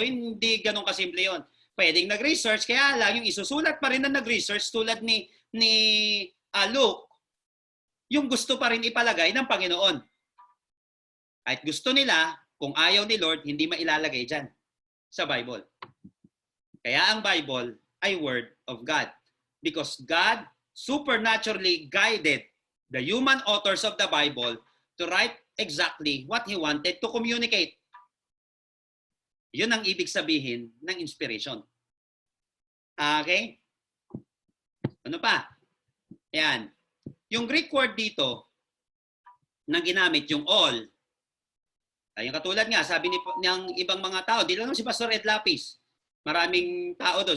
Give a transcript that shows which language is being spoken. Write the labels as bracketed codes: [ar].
[tl] Hindi ganun kasimple yon. Pwedeng nag-research, kaya lang yung isusulat pa rin na nag-research tulad ni Luke, yung gusto pa rin ipalagay ng Panginoon. Kahit gusto nila, kung ayaw ni Lord, hindi mailalagay dyan sa Bible. Kaya ang Bible ay Word of God. [en] Because God supernaturally guided the human authors of the Bible to write exactly what He wanted to communicate. [tl] Yun ang ibig sabihin ng inspiration. Okay? Ano pa? Yan. Yung Greek word dito na ginamit, yung all, yung katulad nga, sabi ng ibang mga tao, di lang si Pastor Ed Lapis, maraming tao doon.